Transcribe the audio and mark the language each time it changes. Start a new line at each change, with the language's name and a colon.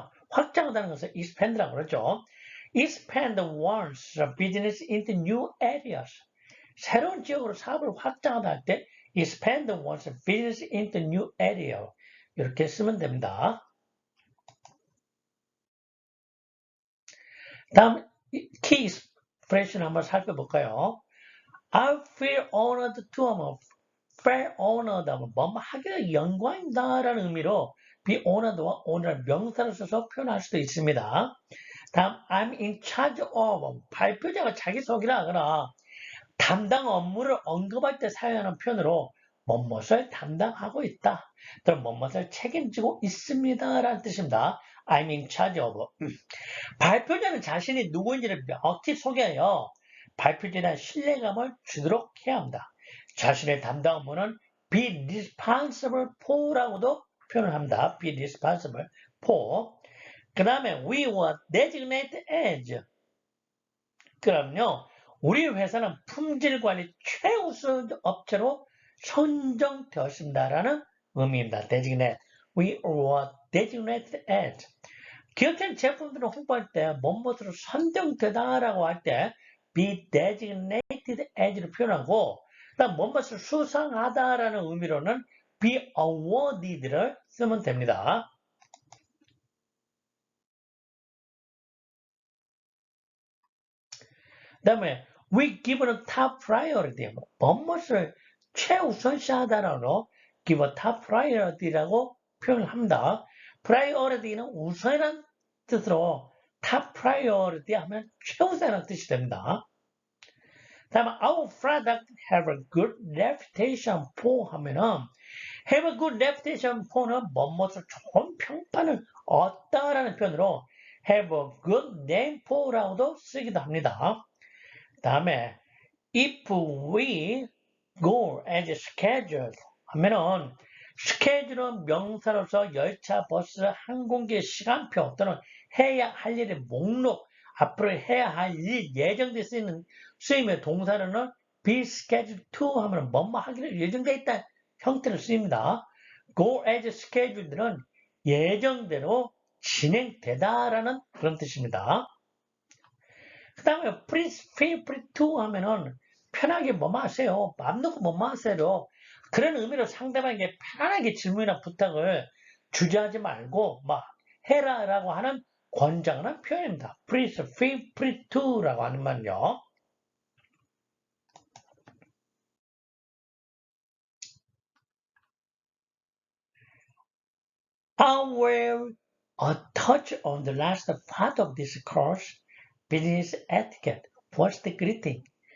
Korean: 확장하다는 것을 expand라고 그러죠.
English: expand one's business into new areas.
Korean: 새로운 지역으로 사업을 확장하다 할 때
English: expand one's business into new area.
Korean: 이렇게 쓰면 됩니다. 다음 key expression 한번 살펴볼까요?
English: I feel honored to
Korean: 하면
English: feel honored
Korean: 하면 하기가 영광이다라는 의미로 be honored와 honored 명사를 써서 표현할 수도 있습니다. 다음
English: I'm in charge of
Korean: 발표자가 자기소개를 하거나 담당 업무를 언급할 때 사용하는 표현으로 뭐뭇을 담당하고 있다. 또는 뭐뭇을 책임지고 있습니다. 라는 뜻입니다.
English: I'm in charge of.
Korean: 발표자는 자신이 누구인지를 명확히 소개하여 발표자에 대한 신뢰감을 주도록 해야 합니다. 자신의 담당 업무는
English: be responsible for
Korean: 라고도 표현을 합니다.
English: be responsible for.
Korean: 그 다음에
English: we were designated as.
Korean: 그럼요. 우리 회사는 품질관리 최우선 업체로 선정되었습니다라는 의미입니다.
English: designate. We were designated as.
Korean: 기업체는 제품들을 홍보할 때 뭐뭐으로 선정되다라고 할 때
English: be designated as
Korean: 를 표현하고 그다음 뭐뭐을 수상하다라는 의미로는
English: be awarded
Korean: 를 쓰면 됩니다. 그 다음에
English: we given top priority.
Korean: 뭐뭇을 최우선시하다라고
English: give a top priority
Korean: 라고 표현을 합니다. priority는 우선이라는 뜻으로 top priority 하면 최우선이라는 뜻이 됩니다. 다음에
English: our product have a good reputation for
Korean: 하면은
English: have a good reputation for
Korean: 는 뭐뭇을 좋은 평판을 얻다라는 표현으로
English: have a good name for
Korean: 라고도 쓰기도 합니다. 다음에
English: if we go as scheduled
Korean: 하면은 스케줄은 명사로서 열차, 버스, 항공기 시간표 또는 해야 할 일의 목록, 앞으로 해야 할 일 예정돼 쓰이는 쓰임의 동사로는
English: be scheduled to
Korean: 하면 뭐뭐 하기로 예정돼 있다 형태를 쓰입니다.
English: go as scheduled
Korean: 는 예정대로 진행되다라는 그런 뜻입니다. 그 다음에
English: please feel free to
Korean: 하면은 편하게 뭐뭐 하세요. 마음 놓고 뭐뭐 하세요. 그런 의미로 상대방에게 편안하게 질문이나 부탁을 주저하지 말고 막 해라라고 하는 권장하는 표현입니다.
English: please feel free to
Korean: 라고 하는 말은요.
English: I will touch on the last part of this course, business etiquette, first greeting.